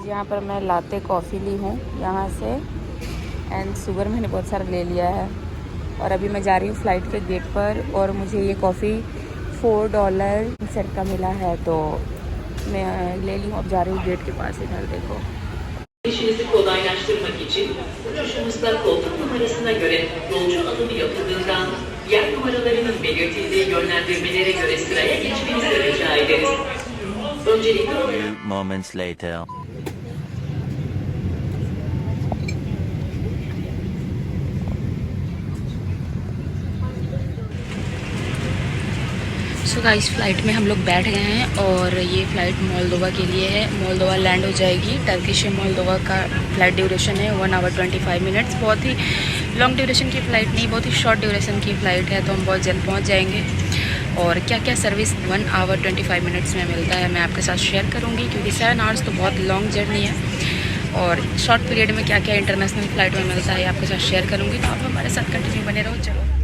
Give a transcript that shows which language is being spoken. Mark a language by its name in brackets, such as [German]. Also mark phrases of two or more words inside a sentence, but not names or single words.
[Hindi] यहाँ पर मैं [English] latte coffee [Hindi] ली हूँ यहाँ से, [English] and sugar [Hindi] मैंने बहुत सारा ले लिया है। और अभी मैं जा रही हूँ फ़्लाइट के गेट पर, और मुझे ये कॉफ़ी $4 सेट का मिला है, तो मैं ले ली हूँ। अब जा रही हूँ गेट के पास, इधर देखो। [Turkish] İşinizi kolaylaştırmak için uçuşumuzda koltuk numarasına göre yolcu alımı yapıldığından yer numaralarının belirtildiği yönlendirmelere göre sıraya geçmenizi rica ederiz. Öncelikle [English] so guys [Hindi] फ़्लाइट में हम लोग बैठ गए हैं, और ये फ़्लाइट मोल्दोवा के लिए है। मोल्दोवा लैंड हो जाएगी। टर्किश से मोल्दोवा का [English] flight duration [Hindi] है [English] 1 hour 25 minutes। [Hindi] बहुत ही [English] long duration [Hindi] की फ़्लाइट नहीं, बहुत ही [English] short duration [Hindi] की फ़्लाइट है, तो हम बहुत जल्द पहुंच जाएंगे। और क्या क्या सर्विस [English] 1 hour 25 minutes [Hindi] में मिलता है मैं आपके साथ शेयर करूँगी, क्योंकि [English] 7 hours [Hindi] तो बहुत [English] long journey [Hindi] है। और [English] short period [Hindi] में क्या क्या [English] international flight [Hindi] में मिलता है आपके साथ शेयर करूँगी। तो आप हमारे साथ कंटिन्यू बने रहो। चलो